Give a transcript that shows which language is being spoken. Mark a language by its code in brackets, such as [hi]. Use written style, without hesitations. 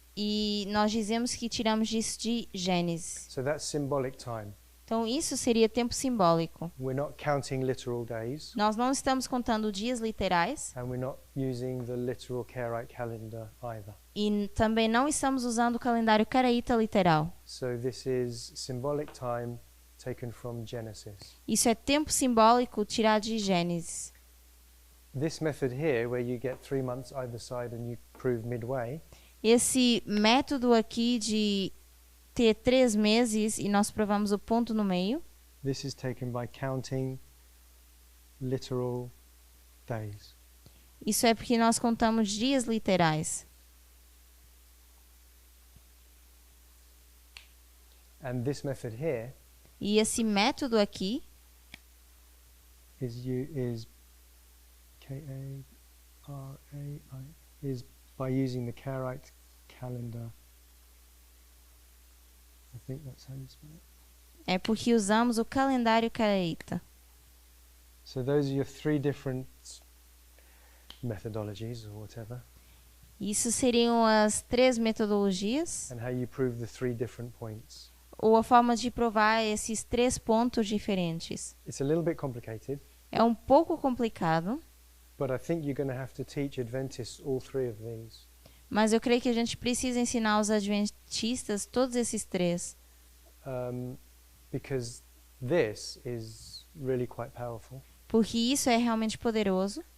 [pt] E nós dizemos que tiramos disso de Gênesis. [en] So that's symbolic time. [pt] Então, isso seria tempo simbólico. [en] We're not counting literal days. [pt] Nós não estamos contando dias literais. [en] And we're not using the literal Karaite calendar either. [pt] E também não estamos usando o calendário caraíta literal. [en] So this is symbolic time taken from Genesis. [pt] Isso é tempo simbólico tirado de Gênesis. [en] This method here, where you get 3 months either side and you prove midway, [pt] esse método aqui de ter 3 meses e nós provamos o ponto no meio, [en] this is taken by counting literal days. [pt] isso é porque nós contamos dias literais. [en] And this method here [pt] E esse método aqui [en] is K-A-R-A-I is by using the Karaite calendar. I think that's how you spell it. [pt] é porque usamos o calendário caraíta. [en] So those are your 3 different methodologies or whatever. [pt] Isso seriam as 3 metodologias, [en] And how you prove the 3 different points. [pt] ou a forma de provar esses 3 pontos diferentes. [en] It's a little bit complicated, [pt] É um pouco complicado, [en] But I think you're going to have to teach Adventists all three of these. [pt] Mas eu creio que a gente precisa ensinar os adventistas todos esses três. [en] Because this is really quite powerful. [pt] Porque isso é realmente poderoso.